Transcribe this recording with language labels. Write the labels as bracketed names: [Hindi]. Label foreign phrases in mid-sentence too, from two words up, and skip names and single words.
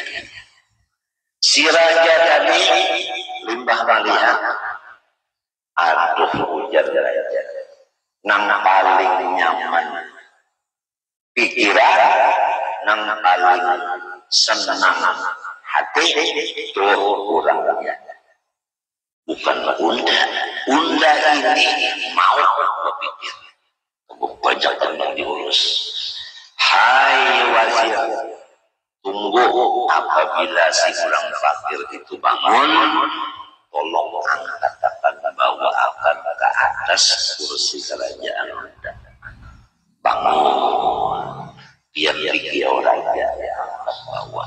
[Banjar] Si raja tadi limbah melihat, aduh ujar raja, nang paling nyaman pikiran, nang paling senang hati tuh orangnya. Bukan unda ini mau berpikir banyak yang diurus. Hai wazir, [Indonesian] tunggu apabila si orang fakir itu bangun, tolong angkat bawa akan ke atas kursi kerajaan Anda. Bangun, biar dia orang yang bawah.